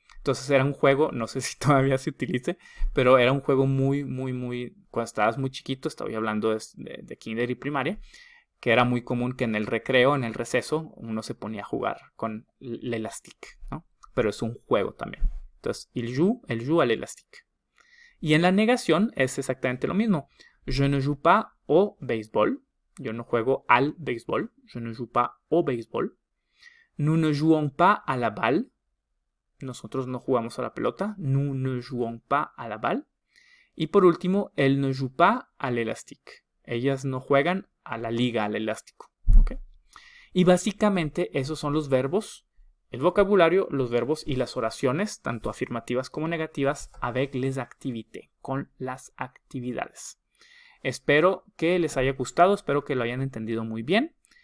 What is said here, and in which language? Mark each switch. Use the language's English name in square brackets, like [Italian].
[Spanish] Entonces era un juego, no sé si todavía se utilice, pero era un juego muy, cuando estabas muy chiquito, estaba hablando de kinder y primaria, que era muy común que en el recreo, en el receso, uno se ponía a jugar con l'élastique, ¿no? Pero es un juego también. [French] Entonces, il joue à l'élastique. [Spanish] Y en la negación es exactamente lo mismo. [French] Je ne joue pas au béisbol. [Spanish] Yo no juego al béisbol. [French] Je ne joue pas au béisbol. Nous ne jouons pas à la balle. [Spanish] Nosotros no jugamos a la pelota. [French] Nous ne jouons pas à la balle. [Spanish] Y por último, [French] elles ne jouent pas à l'élastique. [Spanish] Ellas no juegan a la liga, al elástico. ¿Okay? Y básicamente esos son los verbos, el vocabulario, los verbos y las oraciones, tanto afirmativas como negativas, [French] avec les activités, [Spanish] con las actividades. Espero que les haya gustado, espero que lo hayan entendido muy bien.